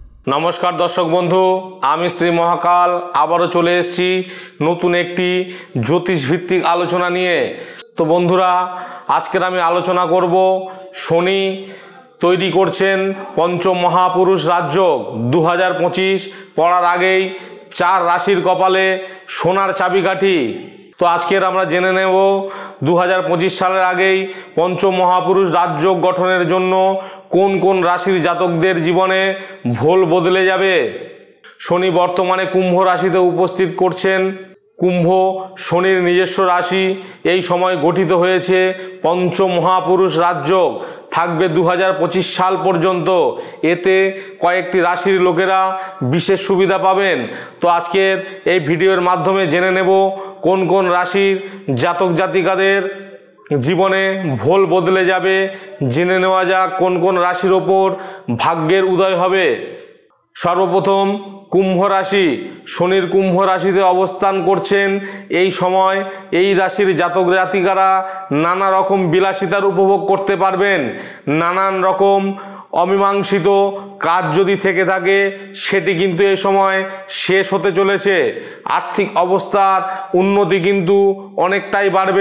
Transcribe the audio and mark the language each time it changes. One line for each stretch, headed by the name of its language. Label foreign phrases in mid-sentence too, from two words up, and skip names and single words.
Bangla: নমস্কার দর্শক বন্ধু আমি শ্রী মহাকাল আবারও চলে এসেছি নতুন একটি জ্যোতিষ ভিত্তিক আলোচনা নিয়ে। তো বন্ধুরা আজকের আমি আলোচনা করব শনি তৈরি করছেন পঞ্চম মহাপুরুষ রাজযোগ 2025 পড়ার আগেই চার রাশির কপালে সোনার চাবিকাঠি। তো আজকের আমরা জেনে নেব 2025 সালের আগেই পঞ্চম মহাপুরুষ রাজযোগ গঠনের জন্য কোন কোন রাশির জাতকদের জীবনে ভোল বদলে যাবে। শনি বর্তমানে কুম্ভ রাশিতে উপস্থিত করছেন। কুম্ভ শনির নিজস্ব রাশি। এই সময় গঠিত হয়েছে পঞ্চম মহাপুরুষ রাজযোগ থাকবে 2025 সাল পর্যন্ত। এতে কয়েকটি রাশির লোকেরা বিশেষ সুবিধা পাবেন। তো আজকের এই ভিডিওর মাধ্যমে জেনে নেব কোন কোন রাশির জাতক জাতিকাদের জীবনে ভোল বদলে যাবে। জেনে নেওয়া যাক কোন কোন রাশির ওপর ভাগ্যের উদয় হবে। সর্বপ্রথম কুম্ভ রাশি। শনির কুম্ভ রাশিতে অবস্থান করছেন। এই সময় এই রাশির জাতক জাতিকারা নানা রকম বিলাসিতার উপভোগ করতে পারবেন। নানান রকম অমীমাংসিত কাজ যদি থেকে থাকে সেটি কিন্তু এই সময় শেষ হতে চলেছে। আর্থিক অবস্থার উন্নতি কিন্তু অনেকটাই বাড়বে।